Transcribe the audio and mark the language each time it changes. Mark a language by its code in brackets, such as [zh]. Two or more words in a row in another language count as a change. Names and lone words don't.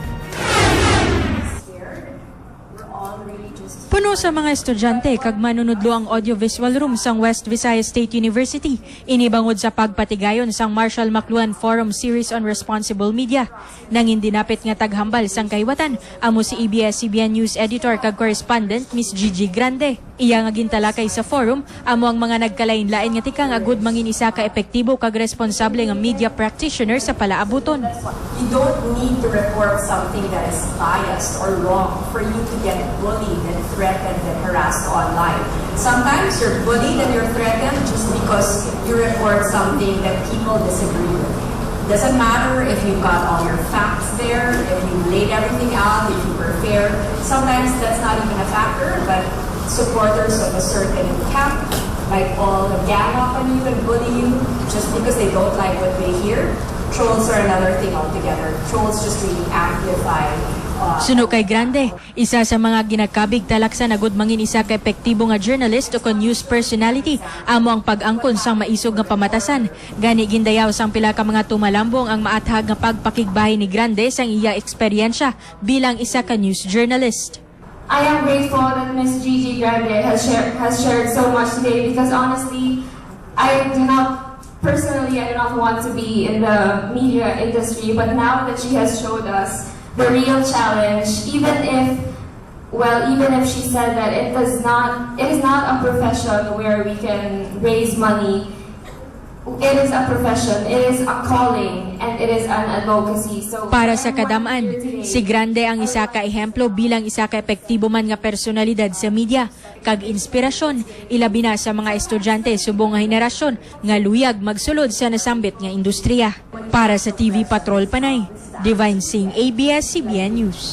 [hil] Puno sa mga estudyante kag manunudlo ang audiovisual room sang West Visayas State University inibangod sa pagpatigayon sang Marshall McLuhan Forum Series on Responsible Media. Nangin dinapit nga taghambal sang kayawatan amo si ABS-CBN [en] News editor [hil] kag correspondent Miss Gigi Grande. Iya nga gintalakay sa forum amo ang mga nagkalain-lain nga tika nga good mangin isa ka epektibo kag responsable nga [en] media practitioner [hil] sa palaabuton. [en] You don't need to report something that is biased or wrong for you to get bullied and threatened and harassed online. Sometimes you're bullied and you're threatened just because you report something that people disagree with. Doesn't matter if you've got all your facts there, if you laid everything out, if you were fair. Sometimes that's not even a factor, but supporters of a certain camp might all gang up on you and bully you just because they don't like what they hear. Trolls are another thing altogether. Trolls just really amplify. [hil] Suno kay Grande, isa sa mga ginakabig talaksa na gud mangin isa ka epektibo nga journalist o [en] news personality [hil] amo ang pag-angkon sang maisog nga pamatasan. Gani gindayaw sang pila ka mga tumalambong ang maathag nga pagpakigbahay ni Grande sang iya eksperyensya bilang isa ka [en] news journalist. I am grateful that Miss Gigi Grande has shared so much today because honestly, I do not want to be in the media industry, but now that she has showed us the real challenge, even if she said that it is not a profession where we can raise money. It is a profession, it is a calling, and it is an advocacy. [hil] So para sa kadaman, si Grande ang isa ka ehemplo bilang isa ka epektibo man nga personalidad sa media, kag inspirasyon, ilabi na sa mga estudyante subong nga henerasyon nga luyag magsulod sa nasambit nga industriya. Para sa TV Patrol Panay, Divine Singh, ABS-CBN News.